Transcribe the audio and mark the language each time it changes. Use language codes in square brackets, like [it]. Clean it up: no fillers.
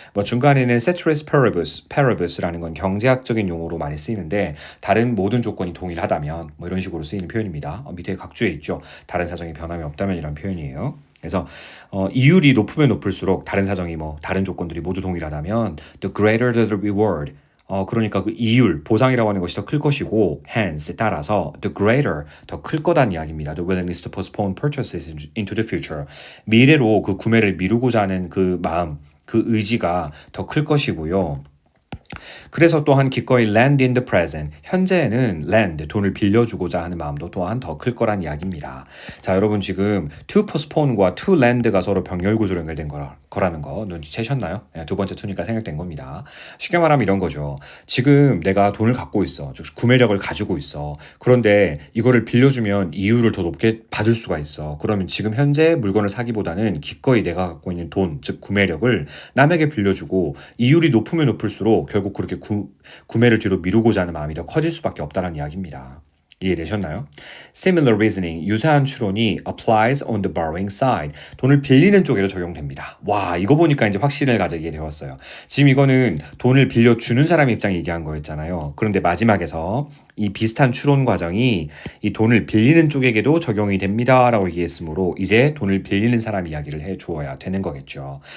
[ko] 뭐 중간에는 ceteris paribus라는 건 경제학적인 용어로 많이 쓰이는데, 다른 모든 조건이 동일하다면 뭐 이런 식으로 쓰이는 표현입니다. 밑에 각주에 있죠. 다른 사정이 변함이 없다면 이런 표현이에요. 그래서 이율이 높으면 높을수록 다른 사정이 뭐 다른 조건들이 모두 동일하다면 [en] the greater the reward. [ko] 그러니까 그 이율, 보상이라고 하는 것이 더 클 것이고 hence 따라서 the greater 더 클 거다는 이야기입니다. [en] The willingness to postpone purchases into the future. [ko] 미래로 그 구매를 미루고자 하는 그 마음, 그 의지가 더 클 것이고요. 그래서 또한 기꺼이 lend in the present, 현재에는 lend, 돈을 빌려주고자 하는 마음도 또한 더 클 거란 이야기입니다. 자, 여러분 지금 to postpone과 to lend가 서로 병렬구조로 연결된 거라는 거 눈치채셨나요? 네, 두 번째 to니까 생략된 겁니다. 쉽게 말하면 이런 거죠. 지금 내가 돈을 갖고 있어. 즉 구매력을 가지고 있어. 그런데 이거를 빌려주면 이율을 더 높게 받을 수가 있어. 그러면 지금 현재 물건을 사기보다는 기꺼이 내가 갖고 있는 돈, 즉 구매력을 남에게 빌려주고 이율이 높으면 높을수록 결국 그렇게 구매를 뒤로 미루고자 하는 마음이 더 커질 수밖에 없다는 이야기입니다. 이해되셨나요? [en] Similar reasoning, [ko] 유사한 추론이 [en] applies on the borrowing side. [ko] 돈을 빌리는 쪽에도 적용됩니다. 와, 이거 보니까 이제 확신을 가지게 되었어요. 지금 이거는 돈을 빌려주는 사람 입장에 얘기한 거였잖아요. 그런데 마지막에서 이 비슷한 추론 과정이 이 돈을 빌리는 쪽에게도 적용이 됩니다라고 얘기했으므로 이제 돈을 빌리는 사람 이야기를 해 주어야 되는 거겠죠.